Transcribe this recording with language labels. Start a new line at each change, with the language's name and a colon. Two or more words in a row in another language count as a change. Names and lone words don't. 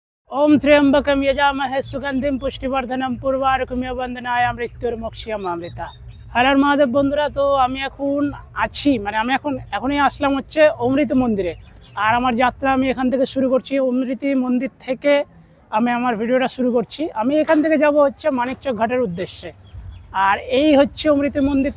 Sanskrit: ओम त्र्यंबकम यजामहे सुगंधिम पुष्टिवर्धनम पूर्वारुकमिव वंदनाय मृत्युर्मोक्षयम अमृता।
Hindi: हर हर महादेव
Bangla: বন্ধুরা, তো আমি এখন আছি আমি এখনই আসলাম হচ্ছে অমৃত মন্দিরে। আর আমার যাত্রা আমি এখান থেকে শুরু করছি। অমৃত মন্দির থেকে আমি আমার ভিডিওটা শুরু করছি। আমি এখান থেকে যাব হচ্ছে মানিকচক ঘাটের উদ্দেশ্যে। আর এই হচ্ছে অমৃত মন্দির।